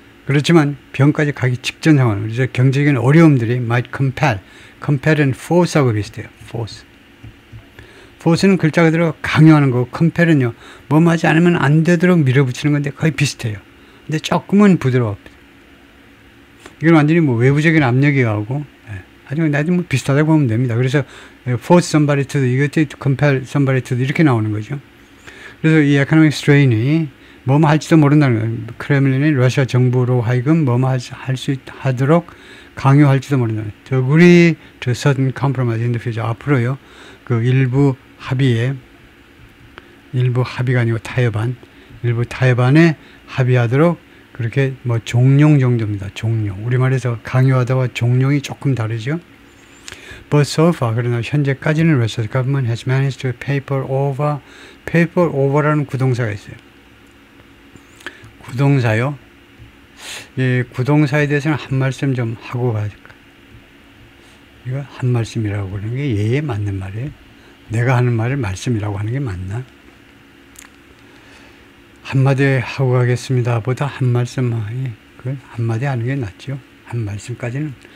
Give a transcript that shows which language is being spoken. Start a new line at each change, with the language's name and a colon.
Korean: 그렇지만 병까지 가기 직전 상황. 그래서 경제적인 어려움들이
English: might compel
Korean: 은 force하고 비슷해요. force는 글자 그대로 강요하는 거고, compel은요, 뭐뭐 하지 않으면 안 되도록 밀어붙이는 건데 거의 비슷해요. 근데 조금은 부드러워. 이건 완전히 뭐 외부적인 압력이 가고, 하지만 나도 뭐 비슷하다고 보면 됩니다. 그래서
English: force somebody to,
Korean: 이것도
English: compel somebody to
Korean: 이렇게 나오는 거죠. 그래서 이
English: economic strain
Korean: 이 뭐뭐 할지도 모른다는 거예요. 크렘린이 러시아 정부로 하여금 뭐뭐 하도록 강요할지도 모른다는 거예요.
English: To agree to certain compromise in the future.
Korean: 앞으로요, 그 일부 합의가 아니고 일부 타협안에 합의하도록, 그렇게 뭐 종용 정도입니다. 종용. 우리말에서 강요하다와 종용이 조금 다르죠.
English: But so far,
Korean: 그러나 현재까지는
English: Russia's government has managed to paper over
Korean: 라는 구동사가 있어요. 구동사요. 이 구동사에 대해서는 한 말씀 좀 하고 가실까. 이거 한 말씀이라고 그러는 게 예에 맞는 말이에요. 내가 하는 말을 말씀이라고 하는 게 맞나? 한마디 하고 가겠습니다 보다 한 말씀, 한마디 하는 게 낫죠. 한 말씀까지는.